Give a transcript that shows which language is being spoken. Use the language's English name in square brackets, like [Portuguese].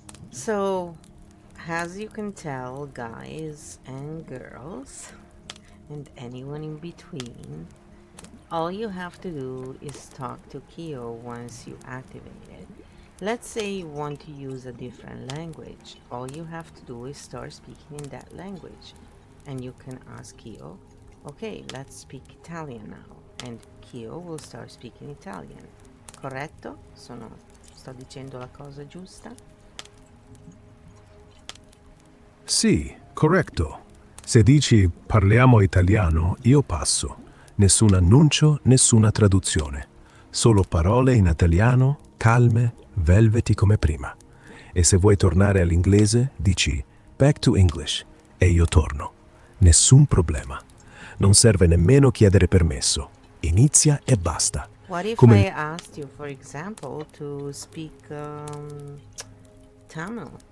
[English] So, as you can tell, guys and girls, and anyone in between, all you have to do is talk to KEO once you activate it. Let's say you want to use a different language. All you have to do is start speaking in that language. And you can ask KEO, okay, let's speak Italian now. And KEO will start speaking Italian. [Italian] Corretto? Sto dicendo la cosa giusta? Sì, corretto. Se dici parliamo italiano, io passo. Nessun annuncio, nessuna traduzione. Solo parole in italiano, calme, velveti come prima. E se vuoi tornare all'inglese, dici [English] back to English [Italian] e io torno. Nessun problema. Non serve nemmeno chiedere permesso. Inizia e basta. [English] What if [Italian] Come [English] I [Italian] il [English] asked you, for example, to speak Tamil?